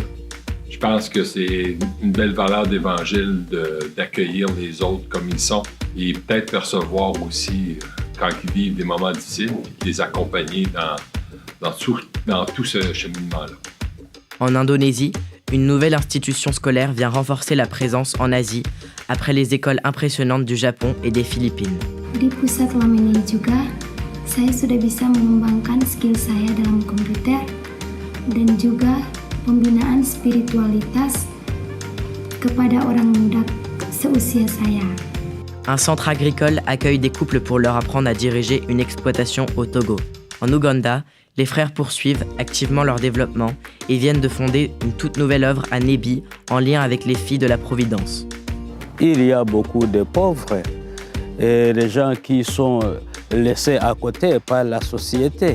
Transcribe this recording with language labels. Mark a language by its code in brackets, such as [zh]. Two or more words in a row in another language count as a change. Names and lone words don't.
[fr] Je pense que c'est une belle valeur d'évangile d'accueillir les autres comme ils sont et peut-être percevoir aussi quand ils vivent des moments difficiles, les accompagner dans tout ce cheminement-là. En Indonésie, une nouvelle institution scolaire vient renforcer la présence en Asie après les écoles impressionnantes du Japon et des Philippines. [id] Di pusat Lamennais juga, saya sudah bisa mengembangkan skill saya dalam komputer dan juga pembinaan spiritualitas kepada orang muda seusia saya. [fr] Un centre agricole accueille des couples pour leur apprendre à diriger une exploitation au Togo. En Ouganda, les frères poursuivent activement leur développement et viennent de fonder une toute nouvelle œuvre à Nébi en lien avec les filles de la Providence. Il y a beaucoup de pauvres et des gens qui sont laissés à côté par la société.